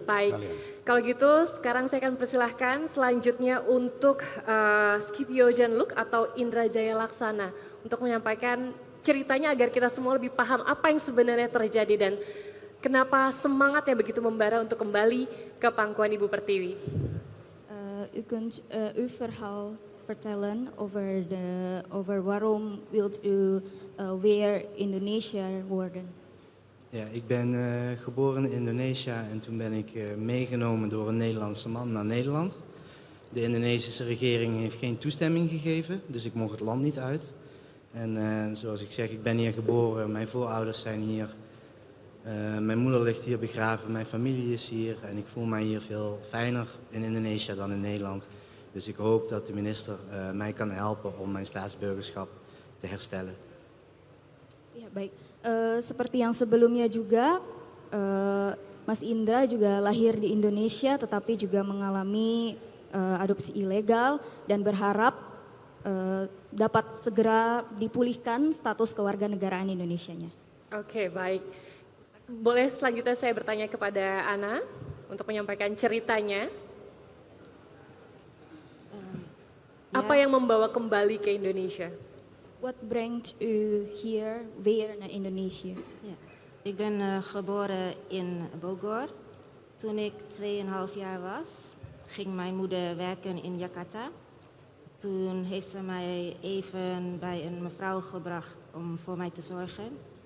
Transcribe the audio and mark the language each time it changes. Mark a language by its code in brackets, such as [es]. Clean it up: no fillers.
[id] Baik, kalau gitu sekarang saya akan persilahkan selanjutnya untuk Scipio Janluk atau Indra Jaya Laksana untuk menyampaikan ceritanya agar kita semua lebih paham apa yang sebenarnya terjadi dan kenapa semangatnya begitu membara untuk kembali ke pangkuan Ibu Pertiwi. [nl] U kunt uw verhaal vertellen over waarom wilt u weer Indonesiër worden? Ja, ik ben geboren in Indonesië en toen ben ik meegenomen door een Nederlandse man naar Nederland. De Indonesische regering heeft geen toestemming gegeven, dus ik mocht het land niet uit. En zoals ik zeg, ik ben hier geboren, mijn voorouders zijn hier. Mijn moeder ligt hier begraven, mijn familie is hier en ik voel mij hier veel fijner in Indonesië dan in Nederland. Dus ik hoop dat de minister mij kan helpen om mijn staatsburgerschap te herstellen. [id] Ya, baik. Seperti yang sebelumnya juga, Mas Indra juga lahir di Indonesia tetapi juga mengalami adopsi ilegal dan berharap dapat segera dipulihkan status kewarganegaraan Indonesianya. Oke, baik. Boleh selanjutnya saya bertanya kepada Ana untuk menyampaikan ceritanya. Apa yang membawa kembali ke Indonesia? [nl] What brengt u hier weer naar Indonesië? Ja, ik ben geboren in Bogor. Toen ik 2,5 jaar was, ging mijn moeder werken in Jakarta. Toen heeft ze mij even bij een mevrouw gebracht om voor mij te zorgen.